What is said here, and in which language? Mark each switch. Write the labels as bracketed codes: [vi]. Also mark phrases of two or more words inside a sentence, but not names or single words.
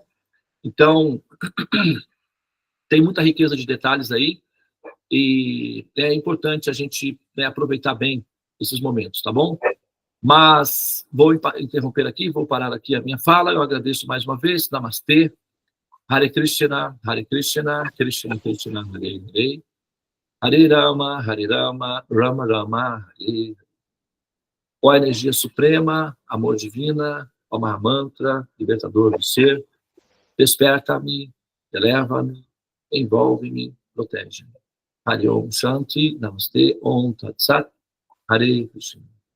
[pt] Então, tem muita riqueza de detalhes aí e é importante a gente, né, aproveitar bem esses momentos, tá bom? Mas vou interromper aqui, vou parar aqui a minha fala. Eu agradeço mais uma vez. Namastê. [sa] हरे कृष्ण कृष्ण कृष्ण हरे हरे. हरे राम राम राम हरे. [pt] Ó energia suprema, amor divina, ó Mahamantra, libertador do ser, desperta-me, eleva-me, envolve-me, protege-me. [sa] हरे ॐ शान्ति नमस्ते ॐ तत् सत् हरे कृष्ण.